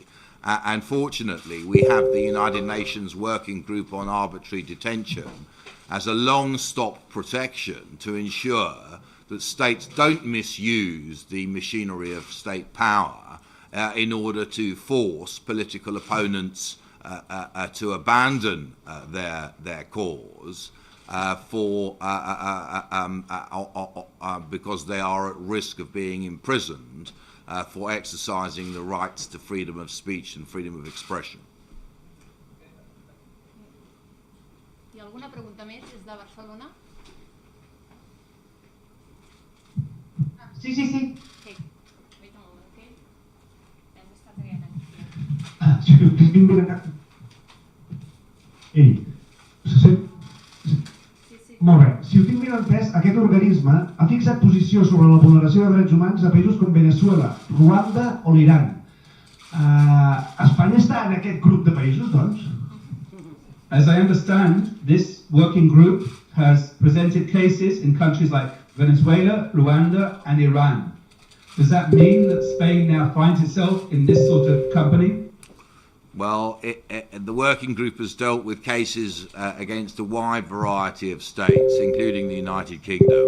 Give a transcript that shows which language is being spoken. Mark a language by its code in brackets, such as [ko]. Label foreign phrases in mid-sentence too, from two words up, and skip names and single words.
[en] And fortunately, we have the United Nations Working Group on Arbitrary Detention as a long-stop protection to ensure that states don't misuse the machinery of state power in order to force political opponents to abandon their cause because they are at risk of being imprisoned for exercising the rights to freedom of speech and freedom of expression. [ca] Hi ha alguna pregunta més des de Barcelona? Sí. [en] Okay. Wait a moment, okay? [ca] Hem estat triant aquí. Ei, se sent? Sí. Molt bé. Si ho tinc ben entès, aquest organisme ha fixat posició sobre la vulneració de drets humans a països com Venezuela, Ruanda o l'Iran. Espanya està en aquest grup de països, doncs? [en] As I understand, this working group has presented cases in countries like Venezuela, Rwanda and Iran. Does that mean that Spain now finds itself in this sort of company? Well, the working group has dealt with cases against a wide variety of states, including the United Kingdom.